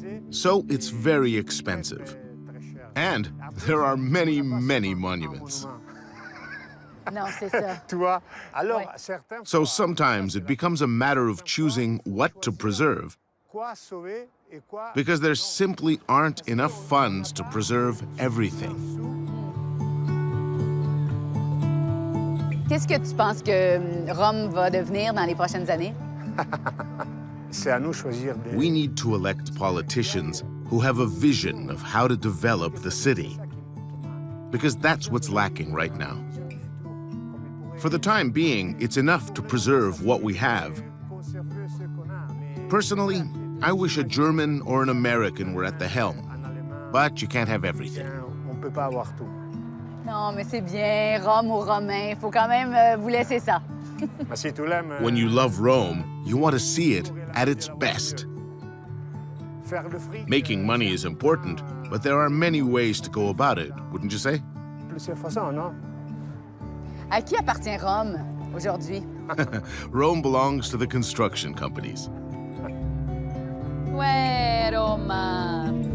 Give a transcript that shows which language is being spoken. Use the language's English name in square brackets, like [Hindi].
[English] So it's very expensive. And there are many, many monuments. [French] Non, c'est ça. [English] So sometimes it becomes a matter of choosing what to preserve, because there simply aren't enough funds to preserve everything. [French] Qu'est-ce que tu penses que Rome va devenir dans les prochaines années? [English] We need to elect politicians who have a vision of how to develop the city, because that's what's lacking right now. For the time being, it's enough to preserve what we have. Personally, I wish a German or an American were at the helm, but you can't have everything. [French] Non, mais c'est bien, Rome aux Romains. Il faut quand même vous laisser ça. [English] When you love Rome, you want to see it at its best. Making money is important, but there are many ways to go about it, wouldn't you say? [French] À qui appartient Rome aujourd'hui? [English] Rome belongs to the construction companies. [French] Ouais, Roma.